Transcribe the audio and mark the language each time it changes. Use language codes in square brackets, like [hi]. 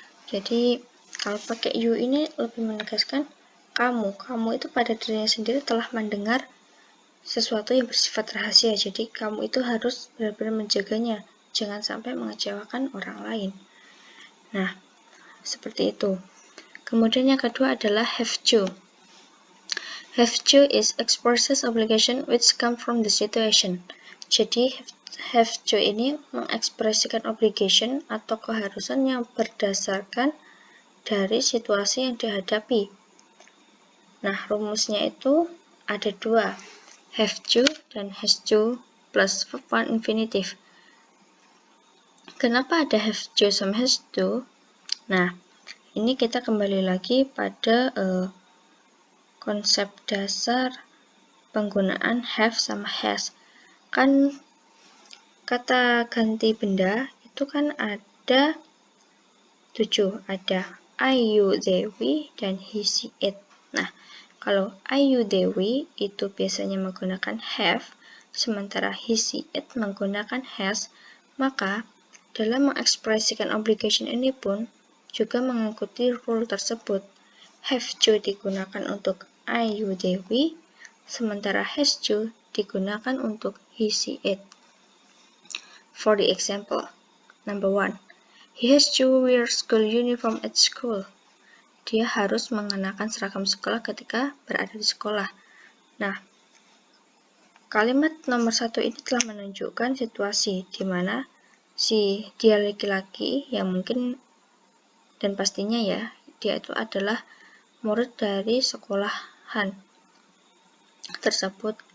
[id] Jadi kalau pakai you ini lebih menegaskan kamu itu pada dirinya sendiri telah mendengar sesuatu yang bersifat rahasia. Jadi kamu itu harus benar-benar menjaganya, jangan sampai mengecewakan orang lain. Nah, seperti itu. Kemudian yang kedua adalah have to. [en] Have to is expresses obligation which come from the situation. [id] Jadi have to ini mengekspresikan obligation atau keharusan yang berdasarkan dari situasi yang dihadapi. Nah, rumusnya itu ada dua, have to dan has to plus verb one infinitive. Kenapa ada have to sama has to? Nah, ini kita kembali lagi pada konsep dasar penggunaan have sama has. Kan kata ganti benda itu kan ada 7, ada I, you, they, we, dan he, she, it. Nah, kalau I, you, they, we itu biasanya menggunakan have, sementara he, she, it menggunakan has, maka dalam mengekspresikan obligation ini pun juga mengikuti rule tersebut. Have to digunakan untuk I, you, they, we, sementara has to digunakan untuk he, she, it. [en] For the example, number 1. He has to wear school uniform at school. [id] Dia harus mengenakan seragam sekolah ketika berada di sekolah. Nah, kalimat nomor 1 ini telah menunjukkan situasi di mana dia laki-laki yang mungkin dan pastinya ya, dia itu adalah murid dari sekolahan tersebut.